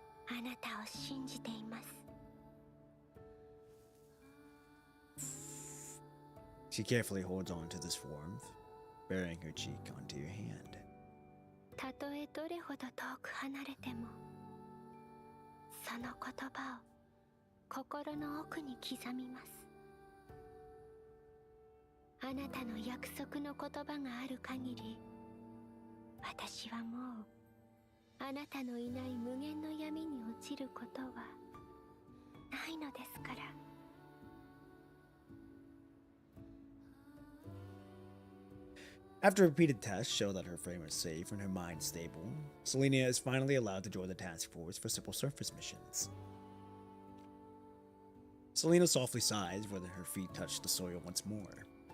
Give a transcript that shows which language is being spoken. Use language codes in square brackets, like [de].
[ja] あなたを信じています。 [en] She carefully holds on to this warmth, burying her cheek onto your hand. [ja] たとえどれほど遠く離れても、その言葉を心の奥に刻みます。あなたの約束の言葉がある限り、私はもうあなたのいない無限の闇に落ちることはないのですから。 [en] After repeated tests show that her frame is safe and her mind stable, Selena is finally allowed to join the task force for simple surface missions. Selena softly sighs when her feet touch the soil once more.